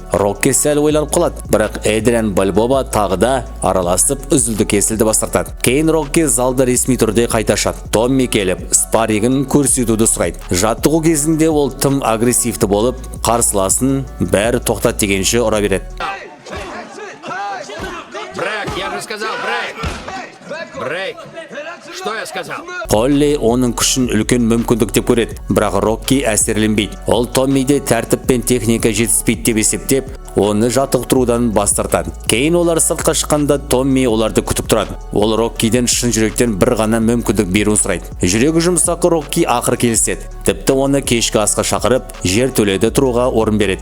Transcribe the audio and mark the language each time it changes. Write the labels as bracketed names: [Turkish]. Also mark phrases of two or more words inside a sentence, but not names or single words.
[Kazakh] Рокки сәл ойланып қалады, бірақ Эдриан Бальбоа тағы да араласып үзілді кесілді бас тартады. Кейін Рокки залды ресми түрде қайта ашады. Томми келіп, спарригін көрсетуді сұрайды. Жаттығу кезінде ол тым агрессивті болып, қарсыласын бәрі тоқтат дегенше ұра береді. [Russian] Брейк, я же сказал, брейк! Брейк, что я сказал? [Kazakh] Полли оның күшін үлкен мүмкіндік деп көреді, бірақ Рокки әсерленбейді. Ол Томмиде тәртіп пен техника жетіспейді деп есептеп, оны жаттықтырудан бас тартады. Кейін олар сыртқа шыққанда Томми оларды күтіп тұрады. Ол Роккиден шын жүректен бір ғана мүмкіндік беруін сұрайды. Жүрегі жұмсақ Рокки ақыр келіседі. Тіпті оны кешкі асқа шақырып, жертөледе тұруға орын береді.